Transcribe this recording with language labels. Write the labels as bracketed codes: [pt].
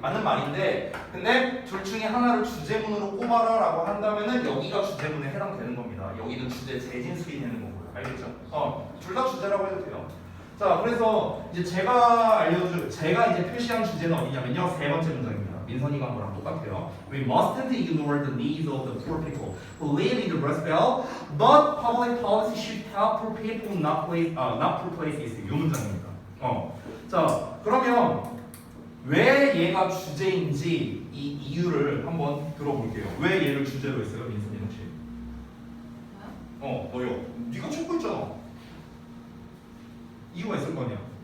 [ko] 맞는 말인데 근데 둘 중에 하나를 주제문으로 꼽아라라고 한다면은 여기가 주제문에 해당되는 겁니다. 여기는 주제 재진수이 되는 거고요. 알겠죠? 둘 다 주제라고 해도 돼요. 자, 그래서 이제 제가 이제 표시한 주제는 어디냐면요. 세 번째 문장입니다. 민선이가 한 거랑 똑같아요. [en] We mustn't ignore the needs of the poor people who live in the Rust Belt, but public policy should help poor people not poor places. [ko] 이 문장입니다. 자, 그러면 왜 얘가 주제인지 이 이유를 한번 들어볼게요. 왜 얘를 주제로 했어요, 민선이 혹시? 너요. 네가 찾고 있잖아. 이유가 있을 거 아니야.